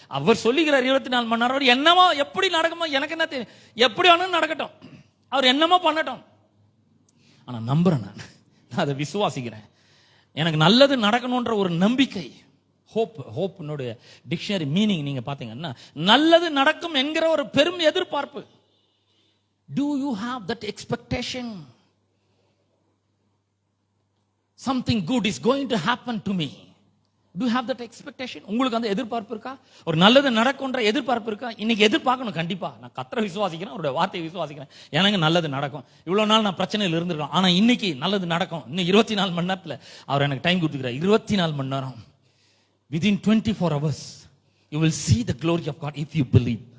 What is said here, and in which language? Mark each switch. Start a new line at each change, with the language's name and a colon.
Tamil: அவர் சொல்லுகிறார் 24 மணி நேரம், என்னமோ எப்படி நடக்குமோ எனக்கு என்ன தெரியும், எப்படி வேணும் நடக்கட்டும், அவர் என்னமோ பண்ணட்டும், ஆனா நம்புறேன், நான் அதை விசுவாசிக்கிறேன். எனக்கு நல்லது நடக்கணும்ன்ற ஒரு நம்பிக்கை, ஹோப்னுடைய டிக்ஷனரி மீனிங் நீங்க பாத்தீங்கன்னா, நல்லது நடக்கும் என்கிற ஒரு பெரும் எதிர்பார்ப்பு.
English: Do you have that expectation? Something good is going to happen to me. Do you have that expectation?
Tamil: உங்களுக்கு அந்த எதிர்பார்ப்பு இருக்கா? ஒரு நல்லது நடக்கும்ன்ற எதிர்பார்ப்பு இருக்கா? இன்னைக்கு எதிர்பார்க்கணும் கண்டிப்பா. நான் கர்த்தரை விசுவாசிக்கிறேன், அவருடைய வார்த்தையை விசுவாசிக்கிறேன். எனக்கு நல்லது நடக்கும். இவ்வளவு நாள் நான் பிரச்சனையில் இருந்திருக்கேன், ஆனா இன்னைக்கு நல்லது நடக்கும். இன்னும் 24 மணி நேரத்துல அவர் எனக்கு டைம் கொடுத்துக்கிறார். 24 மணி நேரம்.
English: Within 24 hours you will see the glory of God if you believe.